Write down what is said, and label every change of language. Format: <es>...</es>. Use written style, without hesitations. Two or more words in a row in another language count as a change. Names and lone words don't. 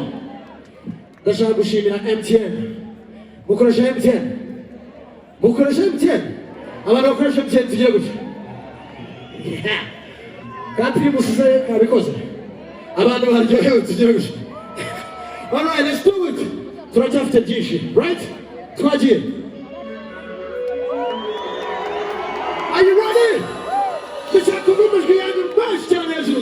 <rw>Ndashaka gushimira MTN. Mukoresha MTN? Mukoresha MTN? Abantu bakoresha MTN tugire gutya. Kandi musuze kabikoze. Abantu baryohewe tugire gutya.</rw> <en>All right, let's do it.</en> <rw>Turacyafite byinshi, right? Twagiye.</rw> <en>Are you ready?</en> <rw>Ndashaka kuvuga ijwi yanyu menshi cyane hejuru.</rw>